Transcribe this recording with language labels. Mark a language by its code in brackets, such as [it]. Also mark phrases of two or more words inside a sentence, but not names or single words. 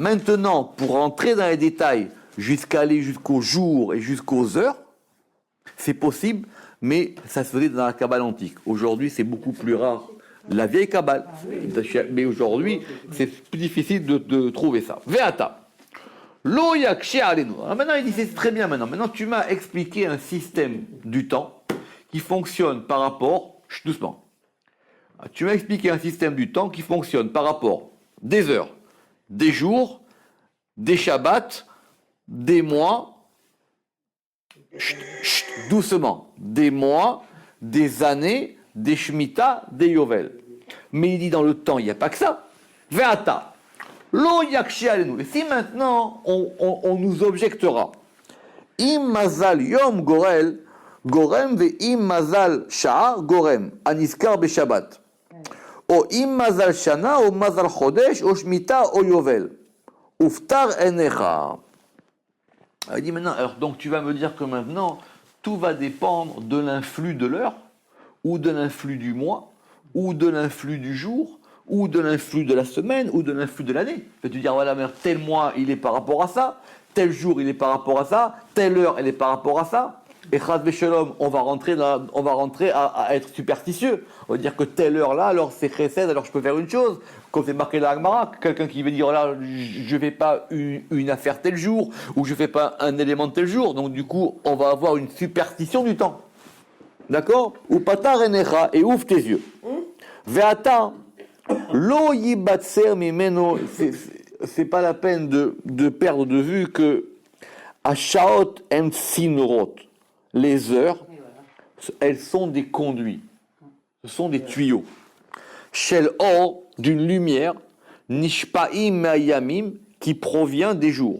[fr] Maintenant, pour entrer dans les détails, jusqu'à aller jusqu'au jour et jusqu'aux heures, c'est possible, mais ça se faisait dans la Kabbale antique. Aujourd'hui, c'est beaucoup plus rare. La vieille Kabbale. Mais aujourd'hui, c'est plus difficile de trouver ça. [he] ועתה. לא יקשה עלינו. [fr] Alors maintenant, il dit, c'est très bien maintenant. Maintenant, tu m'as expliqué un système du temps qui fonctionne par rapport... Chut, doucement. Tu m'as expliqué un système du temps qui fonctionne par rapport des heures, des jours, des Shabbats, des mois... Chut, chut, doucement. Des mois, des années... des Shemitah, des Yovel. Mais il dit dans le temps, il n'y a pas que ça. [he] ועתה. לא יקשה עלינו. [fr] Et si maintenant, on nous objectera, [he] אם מזל יום גורל, גורם ואם מזל שעה גורם, נשכר בשבת. או אם מזל שנה, או מזל חודש, או שמיטה, או יובל. ופתח עיניך. [fr] Il dit maintenant, alors donc tu vas me dire que maintenant, tout va dépendre de l'influx de l'heure, ou de l'influx du mois, ou de l'influx du jour, ou de l'influx de la semaine, ou de l'influx de l'année. Peux-tu dire, voilà, mais tel mois, il est par rapport à ça, tel jour, il est par rapport à ça, telle heure, elle est par rapport à ça. Et [he] חס ושלום, [fr] on va rentrer à être superstitieux. On va dire que telle heure-là, alors c'est Chesed, alors je peux faire une chose. Comme c'est marqué dans la Gemara, quelqu'un qui veut dire, là, je ne fais pas une affaire tel jour, ou je ne fais pas un élément tel jour. Donc du coup, on va avoir une superstition du temps. D'accord? [he] ופתח עיניך, [fr] et ouvre tes yeux. [he] ועתה, לא יבצר ממנו, [fr] c'est pas la peine de perdre de vue que [he] השעות הם צינורות, [fr] les heures, elles sont des conduits, ce sont des tuyaux. [he] של אור, [fr] d'une lumière, [he] נשפעים מהימים, [fr] qui provient des jours.